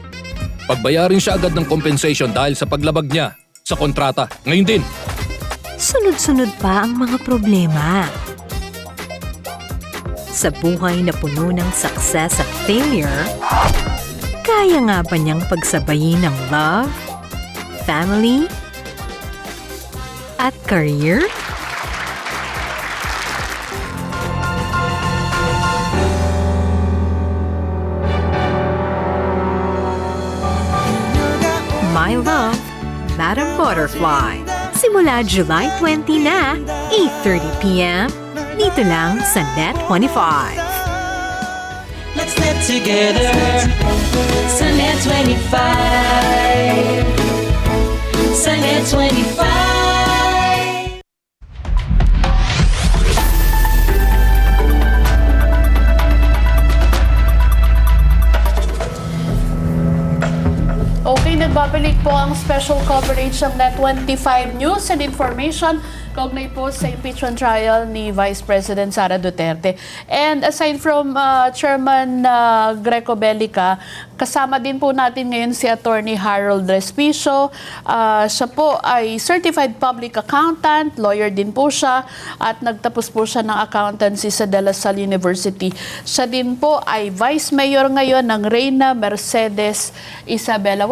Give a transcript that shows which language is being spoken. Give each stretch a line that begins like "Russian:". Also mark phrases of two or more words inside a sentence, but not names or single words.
Filipino: Pagbayarin siya agad ng compensation dahil sa paglabag niya sa kontrata. Ngayon din. sunod-sunod pa ang mga problema. Sa buhay na puno ng success at failure, kaya nga ba niyang pagsabayin ng love, family, at career? My Love, Madam Butterfly. Simula July 20 na, 8:30 p.m. Dito lang sa NET25.
English: Let's net together sa NET25.
Filipino: Sa NET25. Okay, nagbabalik po ang
English: special coverage
Filipino: ng NET25 News and Information kaugnay po sa
English: impeachment trial
Filipino: ni Vice President Sara Duterte.
English: And aside from
Filipino: Chairman Greco Bellica, kasama din po natin ngayon si Attorney Harold Respicio. Siya po ay
English: Certified Public Accountant,
Filipino: lawyer din po siya, at nagtapos po siya ng accountancy sa De La Salle University. Siya din po ay Vice Mayor ngayon ng Reyna Mercedes Isabela.